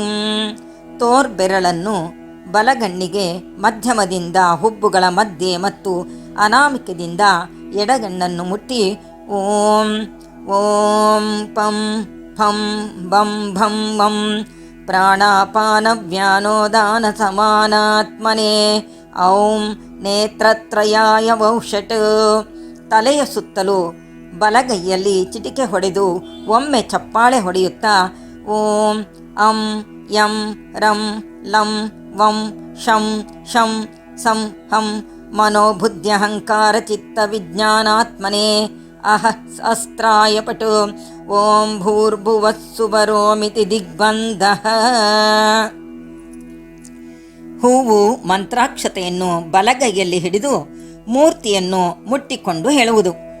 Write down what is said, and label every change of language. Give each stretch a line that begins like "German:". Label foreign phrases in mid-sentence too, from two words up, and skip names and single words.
Kannada: ತೋರ್ಬೆರಳನ್ನು ಬಲಗಣ್ಣಿಗೆ ಮಧ್ಯಮದಿಂದ ಹುಬ್ಬುಗಳ ಮಧ್ಯೆ ಮತ್ತು ಅನಾಮಿಕದಿಂದ ಎಡಗಣ್ಣನ್ನು ಮುಟ್ಟಿ
Sanskrit: ಓಂ ಓಂ ಪಂ ಫಂ ಬಂ ಭಂ ವಂ ಪ್ರಾಣಾಪಾನವ್ಯಾನೋದಾನ ಸಮಾನಾತ್ಮನೆ ಔಂ ನೇತ್ರತ್ರಯಾಯ ವೌಷಟ್.
Kannada: ತಲೆಯ ಸುತ್ತಲೂ ಬಲಗೈಯಲ್ಲಿ ಚಿಟಿಕೆ ಹೊಡೆದು ಒಮ್ಮೆ ಚಪ್ಪಾಳೆ ಹೊಡೆಯುತ್ತಾ
Sanskrit: ಓಂ ಅಂ ಯಂ ರಂ ಲಂ ವಂ ಶಂ ಶಂ ಸಂ ಹಂ ಮನೋಬುದ್ಧ್ಯಹಂಕಾರ ಚಿತ್ತ ವಿಜ್ಞಾನಾತ್ಮನೆ ಅಹ ಅಸ್ತ್ರಾಯ ಪಟು. ಓಂ ಭೂರ್ಭುವಸ್ಸುವರೋಮಿತಿ ದಿಗ್ಬಂಧಃ.
Kannada: ಹೂವು ಮಂತ್ರಾಕ್ಷತೆಯನ್ನು ಬಲಗೈಯಲ್ಲಿ ಹಿಡಿದು ಮೂರ್ತಿಯನ್ನು ಮುಟ್ಟಿಕೊಂಡು ಹೇಳುವುದು.